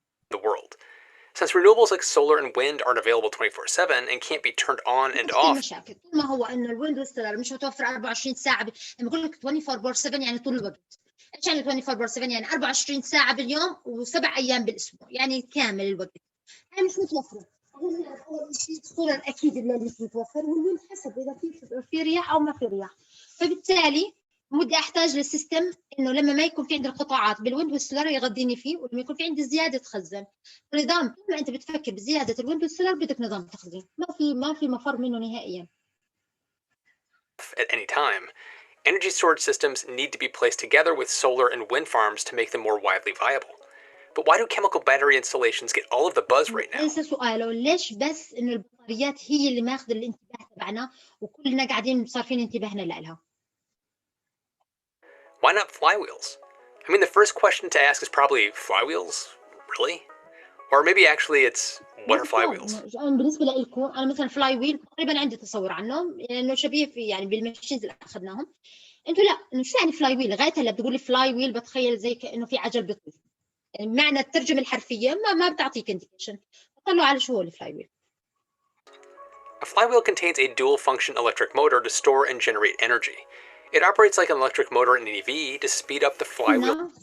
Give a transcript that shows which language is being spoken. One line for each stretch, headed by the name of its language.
English: The world. Since renewables like solar and wind aren't available 24/7 and can't be turned on and off.
Arabic: مشاكل طول ما هو انه الويند والسولار مش متوفر 24 ساعه لما بقول لك 24/7 يعني طول الوقت. ايش يعني 24/7؟ يعني 24 ساعه باليوم و7 ايام بالاسبوع، يعني كامل الوقت. هاي مش متوفره. اول شيء السولار اكيد الليل مش متوفر، والويند حسب اذا في رياح او ما في رياح. فبالتالي بدي احتاج للسيستم انه لما ما يكون في عندي القطاعات بالويند والسولار يغذيني فيه، ولما يكون في عندي زياده تخزن. نظام طول ما انت بتفكر بزياده الويند والسولار بدك نظام تخزين، ما في مفر منه نهائيا.
English: At any time, energy storage systems need to be placed together with solar and wind farms to make them more widely viable. But why do chemical battery installations get all of the buzz right now?
Arabic: ليس سؤاله ليش بس انه البطاريات هي اللي ماخذه الانتباه تبعنا وكلنا قاعدين صارفين انتباهنا لها.
English: Why not flywheels? I mean, the first question to ask is probably, flywheels? Really? Or maybe actually it's, what are flywheels?
Arabic: بالنسبه لكم انا مثلا فلاي ويل تقريبا عندي تصور عنه، لانه شبيه في يعني بالماشينز اللي اخذناهم. انتوا لا، انه شو يعني فلاي ويل؟ لغايه هلا بتقول لي فلاي ويل بتخيل زي كانه في عجل بيطير، يعني معنى الترجمه الحرفيه ما بتعطيك انديكيشن. طلعوا على شو هو الفلاي ويل.
English: A flywheel contains a dual-function electric motor to store and generate energy. It operates like an electric motor in an EV to speed up the flywheel.